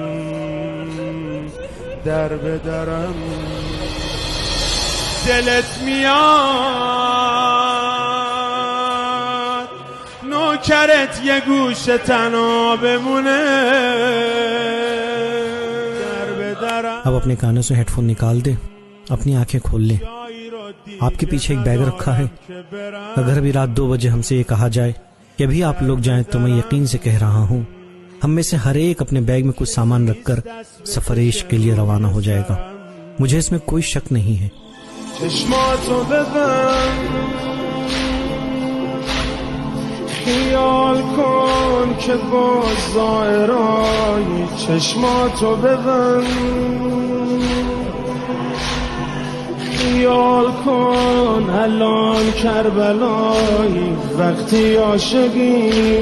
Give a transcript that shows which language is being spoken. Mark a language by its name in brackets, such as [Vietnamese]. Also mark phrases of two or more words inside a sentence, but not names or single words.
[Persian] در به درم دلت میاد نوکرت یه گوشه تنها بمونه در به درم। [Hindi] अब अपने कानों से हेडफोन निकाल दे, अपनी आंखें खोल ले। आपके पीछे एक बैग रखा है। अगर अभी रात 2 बजे हमसे ये कहा जाए कि अभी आप लोग जाएं तो मैं यकीन से कह रहा हूँ हम में से हर एक अपने बैग में कुछ सामान रखकर सफर इश्क के लिए रवाना हो जाएगा। मुझे इसमें कोई शक नहीं है। [Persian] چشماتو ببند خیال کن که با ظاهرای چشماتو ببند خیال کن الان کربلایی وقتی عاشقی